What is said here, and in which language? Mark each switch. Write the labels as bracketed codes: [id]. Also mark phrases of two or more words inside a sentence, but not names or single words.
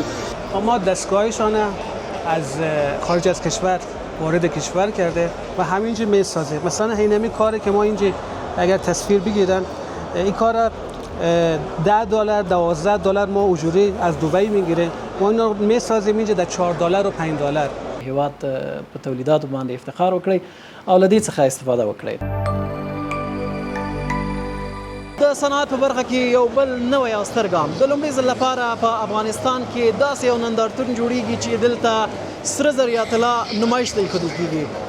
[fa] ما دستگاهشان از خارج از کشور وارد کشور کرده و همینجا میسازه. مثلا اینمی کاری که ما اینجا اگر تصویر بگیرن این کار $10 $12 ما اجوری از دبی میگیره، ما اینا میسازیم اینجا در $4 و $5. [ps] هیواد په تولیداتو باندې افتخار وکړي او له دې څخه استفاده وکړي. د صنعت په برخه کې یو بل نوی او ستر ګام د لومړي ځل لپاره په افغانستان کې داسې یو نندارتون جوړیږي چې دلته سره زر یا طلا نمایش ته ایښودل کیږي.